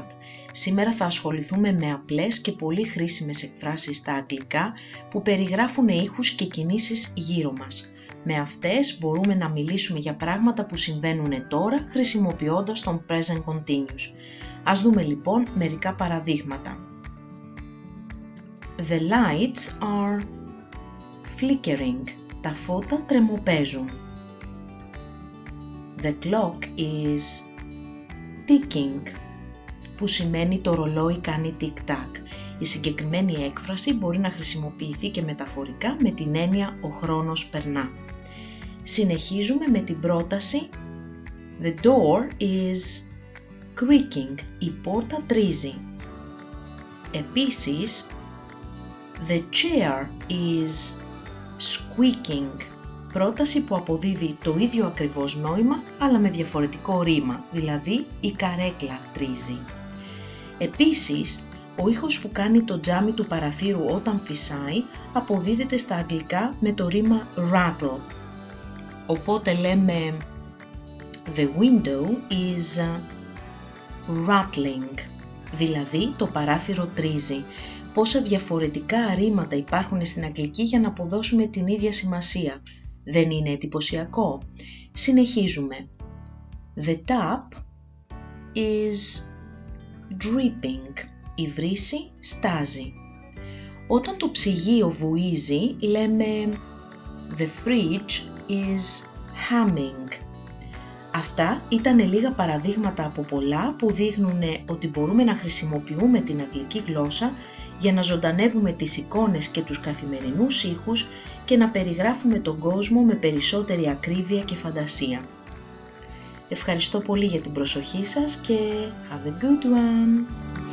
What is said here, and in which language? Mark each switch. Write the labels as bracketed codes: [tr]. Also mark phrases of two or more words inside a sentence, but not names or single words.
[el] Σήμερα θα ασχοληθούμε με απλές και πολύ χρήσιμες εκφράσεις στα αγγλικά που περιγράφουν ήχους και κινήσεις γύρω μας. Με αυτές μπορούμε να μιλήσουμε για πράγματα που συμβαίνουν τώρα χρησιμοποιώντας τον [en] present continuous. [el] Ας δούμε λοιπόν μερικά παραδείγματα. [en] The lights are flickering. [el] Τα φώτα τρεμοπαίζουν. [en] The clock is ticking, [el] που σημαίνει το ρολόι κάνει tic-tac. Η συγκεκριμένη έκφραση μπορεί να χρησιμοποιηθεί και μεταφορικά με την έννοια ο χρόνος περνά. Συνεχίζουμε με την πρόταση [en] The door is creaking. [el] Η πόρτα τρίζει. Επίσης, [en] The chair is squeaking. [el] Πρόταση που αποδίδει το ίδιο ακριβώς νόημα, αλλά με διαφορετικό ρήμα, δηλαδή η καρέκλα τρίζει. Επίσης, ο ήχος που κάνει το τζάμι του παραθύρου όταν φυσάει, αποδίδεται στα αγγλικά με το ρήμα rattle. Οπότε λέμε [en] The window is rattling, [el] δηλαδή το παράθυρο τρίζει. Πόσα διαφορετικά ρήματα υπάρχουν στην αγγλική για να αποδώσουμε την ίδια σημασία. Δεν είναι εντυπωσιακό? Συνεχίζουμε. [en] The tap is dripping. [el] Η βρύση στάζει. Όταν το ψυγείο βουίζει, λέμε [en] The fridge is humming. [el] Αυτά ήταν λίγα παραδείγματα από πολλά που δείχνουν ότι μπορούμε να χρησιμοποιούμε την αγγλική γλώσσα για να ζωντανεύουμε τις εικόνες και τους καθημερινούς ήχους και να περιγράφουμε τον κόσμο με περισσότερη ακρίβεια και φαντασία. Ευχαριστώ πολύ για την προσοχή σας και [en] have a good one!